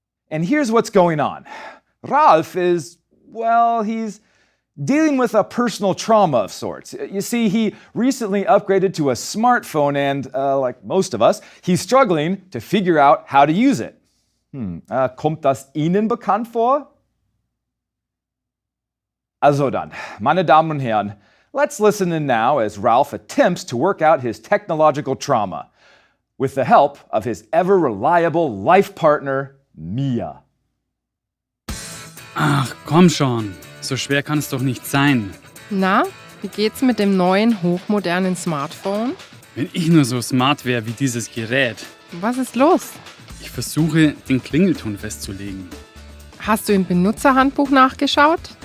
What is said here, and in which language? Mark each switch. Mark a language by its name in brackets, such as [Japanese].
[English] And here's what's going on. Ralf is, well, he's dealing with a personal trauma of sorts. You see, he recently upgraded to a smartphone and, like most of us, he's struggling to figure out how to use it. [German] Kommt das Ihnen bekannt vor? Also dann, meine Damen und Herren, [English] let's listen in now as Ralph attempts to work out his technological trauma with the help of his ever-reliable life partner, Mia. [German] Ach, komm schon. So schwer kann es doch nicht sein. Na, wie geht's mit dem neuen, hochmodernen Smartphone? Wenn ich nur so smart wäre wie dieses Gerät. Was ist los? Ich versuche, den Klingelton festzulegen. Hast du im Benutzerhandbuch nachgeschaut?